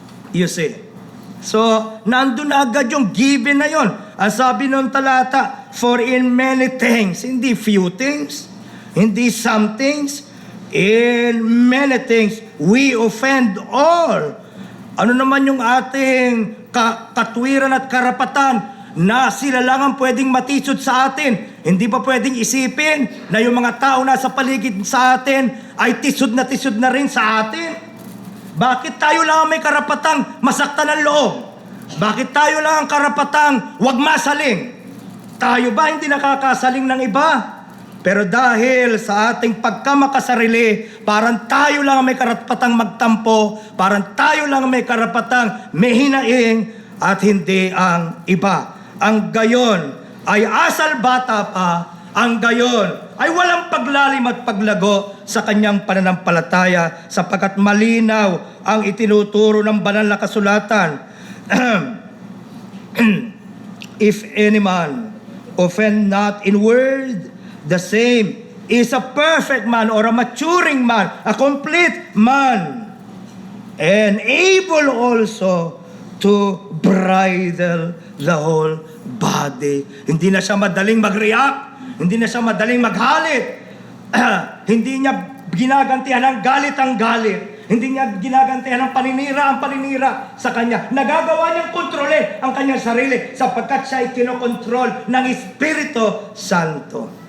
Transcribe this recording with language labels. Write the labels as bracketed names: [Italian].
[English] You see. [Filipino] So, nandun agad yung given na yon. Ang sabi ng talata, [English] for in many things, hindi few things, hindi some things, in many things, we offend all. [Filipino] Ano naman yung ating katwiran at karapatan na sila lang ang pwedeng matisod sa atin? Hindi pa pwedeng isipin na yung mga tao na sa paligid sa atin ay tisod na rin sa atin? Bakit tayo lang may karapatang masaktan ang loob? Bakit tayo lang ang karapatang wag masaling? Tayo ba hindi nakakasaling ng iba? Pero dahil sa ating pagkamakasarili, parang tayo lang ang may karapatang magtampo, parang tayo lang ang may karapatang mehinaing at hindi ang iba. Ang gayon ay asal bata pa, ang gayon ay walang paglalim at paglago sa kanyang pananampalataya sapagkat malinaw ang itinuturo ng banal na kasulatan. [English] If any man offend not in word, the same is a perfect man or a maturing man, a complete man, and able also to bridle the whole body. [Filipino] Hindi na siya madaling mag-react, hindi na siya madaling maghalit, hindi niya ginagantihan ng galit ang galit, hindi niya ginagantihan ng paninira ang paninira sa kanya. Nagagawa niyang kontrole ang kanyang sarili sapagkat siya ay kinokontrol ng Espiritu Santo.